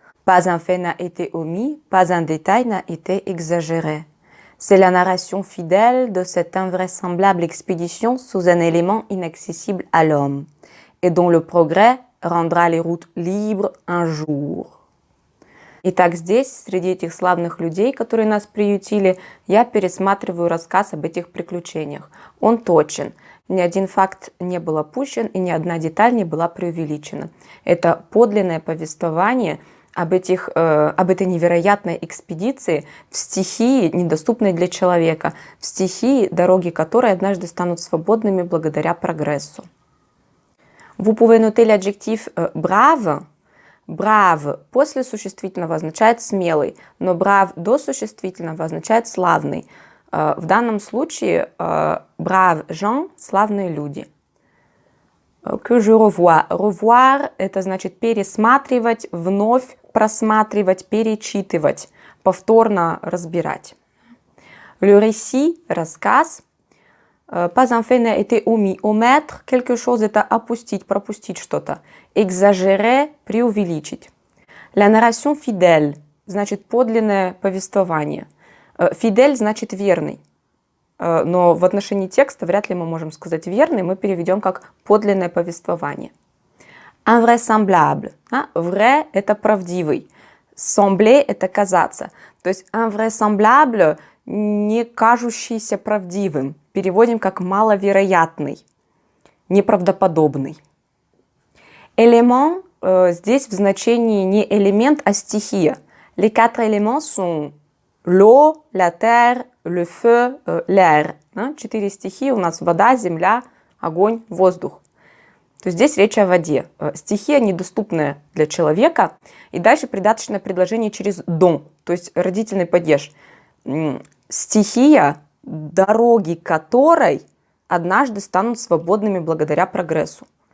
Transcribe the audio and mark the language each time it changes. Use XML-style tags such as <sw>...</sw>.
<fr>Pas un fait n'a été omis, pas un détail n'a été exagéré. C'est la narration fidèle de cette invraisemblable expédition sous un élément inaccessible à l'homme, et dont le progrès rendra les routes libres un jour.</fr> <ru>Итак, здесь, среди этих славных людей, которые нас приютили, я пересматриваю рассказ об этих приключениях. Он точен. Ни один факт не был опущен, и ни одна деталь не была преувеличена. Это подлинное повествование об этой невероятной экспедиции в стихии, недоступной для человека, в стихии, дороги которой однажды станут свободными благодаря прогрессу.</ru> <fr>Vous pouvez noter l'adjectif brave.</fr> <ru>Brave после существительного означает смелый, но brave до существительного означает славный. В данном случае</ru> <fr>brave gens</fr> <ru>– славные люди.</ru> <fr>Que je revois.</fr> <ru>Revoir – это значит пересматривать, вновь просматривать, перечитывать, повторно разбирать.</ru> <fr>Le récit – рассказ. Pas un fait n'a été omis. Omettre quelque chose</fr> <ru>– это опустить, пропустить что-то. Exagérer – преувеличить.</ru> <fr>La narration fidèle</fr> <ru>– значит подлинное повествование. Fidèle – значит верный. Но в отношении текста вряд ли мы можем сказать верный, мы переведем как подлинное повествование.</ru> <fr>Invraisemblable.</fr> <ru>Vrai – это правдивый. Sembler – это казаться. То есть invraisemblable – не кажущийся правдивым. Переводим как маловероятный, неправдоподобный. Élément здесь в значении не элемент, а стихия.</ru> <fr>Les 4 éléments sont l'eau, la terre, le feu, l'air.</fr> <ru>4 стихии у нас: вода, земля, огонь, воздух. То есть здесь речь о воде. Стихия недоступная для человека. И дальше придаточное предложение через don, то есть родительный падеж. Стихия, дороги которой однажды станут свободными благодаря прогрессу.</ru>